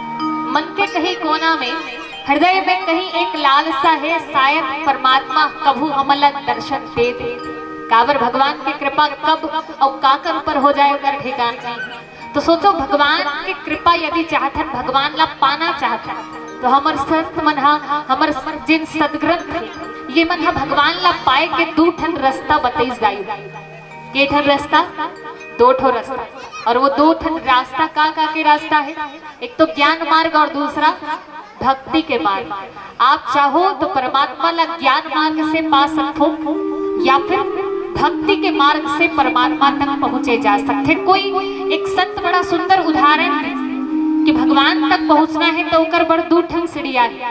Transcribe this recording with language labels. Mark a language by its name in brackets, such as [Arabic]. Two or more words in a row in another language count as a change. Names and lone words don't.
[Chhattisgarhi] मन के कहीं कोना में हृदय में कहीं एक लालसा है, शायद परमात्मा कभू हमला दर्शन दे दे। काबर भगवान की कृपा कब और काकर ऊपर हो जाए उधर ठिकान नहीं। तो सोचो भगवान की कृपा यदि चाहते भगवान ला पाना चाहता तो हमर संत मन हमर जिन सदग्रंथ थे ये मन भगवान ला पाए के दो ठन रास्ता बताइस जाई। के ठन रास्ता? दो ठो रास्ता, और वो दो ठन रास्ता का के रास्ता है? एक तो ज्ञान मार्ग और दूसरा भक्ति के मार्ग। आप चाहो तो परमात्मा ला ज्ञान मार्ग से पा सकते हो या फिर भक्ति के मार्ग से परमात्मा तक पहुंचे जा सकते। कोई एक संत बड़ा सुंदर उदाहरण दे कि भगवान तक पहुंचना है तो उकर बड़ दो ठन सीढ़िया है।